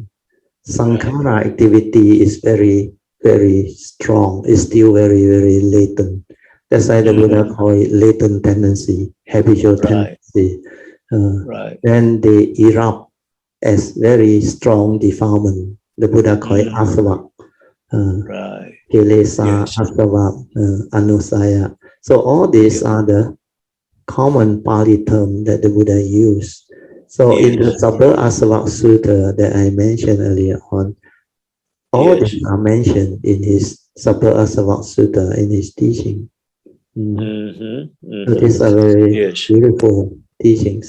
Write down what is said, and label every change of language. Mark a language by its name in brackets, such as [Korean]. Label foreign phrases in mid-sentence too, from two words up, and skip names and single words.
[English] Sankhara activity is very, very strong. It's still very, very latent. That's why the Buddha call it latent tendency, habitual tendency. Then they erupt as very strong defilement. The Buddha call it asava. [Pali] Kilesa, asava, anusaya. [English] So all these are the common Pali term that the Buddha used. So in the Sutra Asava Sutra that I mentioned earlier on, all these are mentioned in his Sutra Asava Sutra in his teaching. So these are very beautiful teachings.